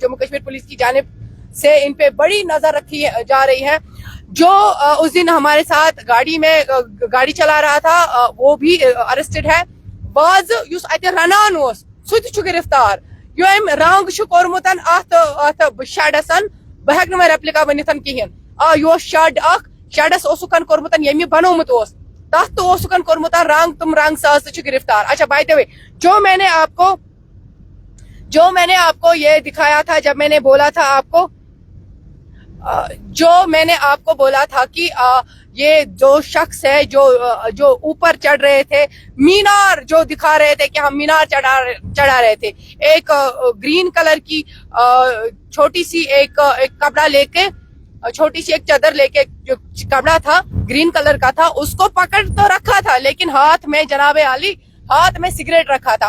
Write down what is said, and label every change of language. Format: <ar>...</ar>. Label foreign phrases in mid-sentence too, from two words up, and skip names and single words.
<ur>جموں کشمیر پولیس کی جانب سے ان پہ بڑی نظر رکھی جا رہی ہے. جو اس دن ہمارے ساتھ گاڑی چلا رہا تھا وہ بھی ارسٹڈ ہے.</ur> <ks>باز یس اتہ رنان سہ تہ گرفتار, یم رنگ چھ کورمتن ات شیڈس بہ ہیک نہ ریپلکا ونتن کہین یہ شیڈ اخ شیڈس اوسکن کورمتن یمی بنومت اوس تات تو اوسکن کورمتن رنگ تم رنگ ساز چھ گرفتار.</ks> <ur>اچھا</ur> <en>by the way</en> <ur>جو میں نے آپ کو یہ دکھایا تھا جب میں نے بولا تھا آپ کو بولا تھا کہ یہ جو شخص ہے جو اوپر چڑھ رہے تھے مینار جو دکھا رہے تھے کہ ہم مینار چڑھا رہے تھے ایک</ur> <en>green colour</en> <ur>کی چھوٹی سی ایک کپڑا لے کے چھوٹی سی ایک چادر لے کے جو کپڑا تھا</ur> <en>green colour</en> <ur>کا تھا اس کو پکڑ تو رکھا تھا لیکن ہاتھ میں جناب عالی ہاتھ میں سگریٹ رکھا تھا.</ur>